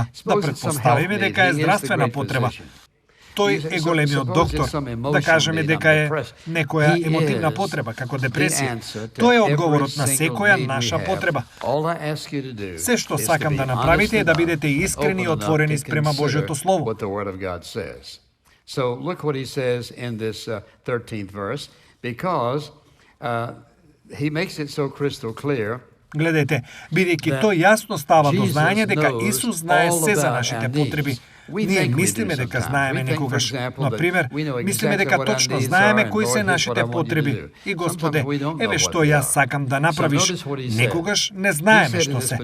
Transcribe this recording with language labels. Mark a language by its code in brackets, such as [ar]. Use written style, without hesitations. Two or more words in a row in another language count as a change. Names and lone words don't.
[mk] Да предпоставиме дека е здравствена потреба. Тој е големиот доктор, да кажеме дека е некоја емотивна потреба, како депресија. Тој е одговорот на секоја наша потреба. Се што сакам да направите е да бидете искрени и отворени спрема Божјото Слово. [en] So look what he says in this 13th verse, because he makes it so crystal clear. [mk] Гледайте, бидејќи тој јасно става до знаење дека Исус знае се за нашите потреби. Ние мислиме дека знаеме некогаш, но пример, мислиме дека точно знаеме кои се нашите потреби. И Господе, еве што јас сакам да направиш. Некогаш не знаеме што се.